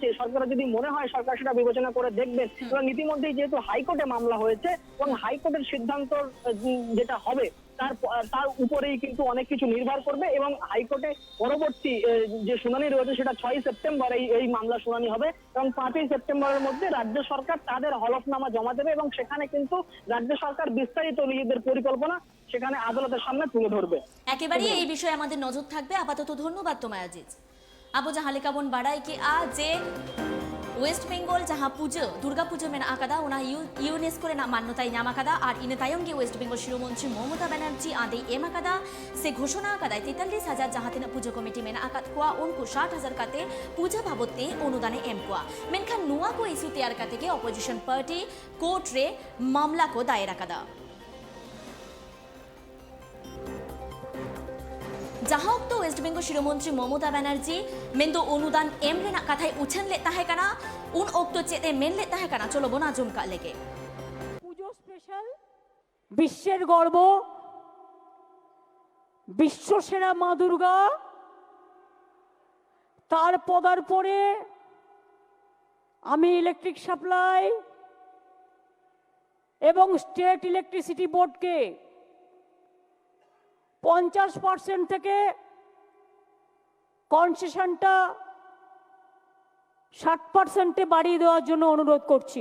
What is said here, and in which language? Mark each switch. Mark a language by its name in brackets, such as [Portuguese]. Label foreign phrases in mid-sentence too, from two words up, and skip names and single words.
[Bangla] সরকারের যদি মনে হয় সরকার সেটা বিবেচনা করে দেখবেন, এবং ইতিমধ্যেই যেহেতু হাইকোর্টে মামলা হয়েছে এবং হাইকোর্টের সিদ্ধান্ত যেটা হবে তার উপরেই কিন্তু অনেক কিছু নির্ভর করবে, এবং হাইকোর্টে পরবর্তী যে শুনানি রয়েছে সেটা 6 সেপ্টেম্বর এই মামলা শুনানি হবে, এবং 5 সেপ্টেম্বরের মধ্যে রাজ্য সরকার তাদের হলফনামা জমা দেবে, এবং সেখানে কিন্তু রাজ্য সরকার বিস্তারিত নিজেদের পরিকল্পনা সেখানে আদালতের সামনে তুলে ধরবে। একেবারেই এই বিষয়ে আমাদের নজর থাকবে। আপাতত ধন্যবাদ তোমায় আজিজ। [Santali] আবু জাহাं लेका बन बाड़ाई कि आज वेस्ट बेंगल जहां पुजो दुर्गा पुजो में आकादा उना यूनेस्को रे मान्यताय नाम आकादा और इन तायम गे वेस्ट बेंगल शिरोमंत्री ममता बनर्जी आदि एम आकादा से घोषणा आकादा 43,000 जहां तिना पुजो कमिटी में आकाद कुआ उनको 60,000 काते पूजा बाबते अनुदाने एम कुआ मेनखान नुआ को इस्यू तैयार काते के [English] opposition party [Santali] कोर्ट रे मामला को दायर आकादा जहां तो वेस्ट बेंगल शिरोमंत्री ममता बनर्जी मेंदो अनुदान एम रेना कथाय उछन ले ताहे कना उन ओक्तो चेते मेन ले ताहे कना चलो बोना जुमका लेके [Bangla] পুজো স্পেশাল বিশ্বের গর্ব বিশ্বসেরা মা দুর্গা তার পদার্পণে আমি ইলেকট্রিক সাপ্লাই এবং স্টেট ইলেকট্রিসিটি বোর্ডকে 50% থেকে কনসেশনটা 60% বাড়িয়ে দেওয়ার জন্য অনুরোধ করছি।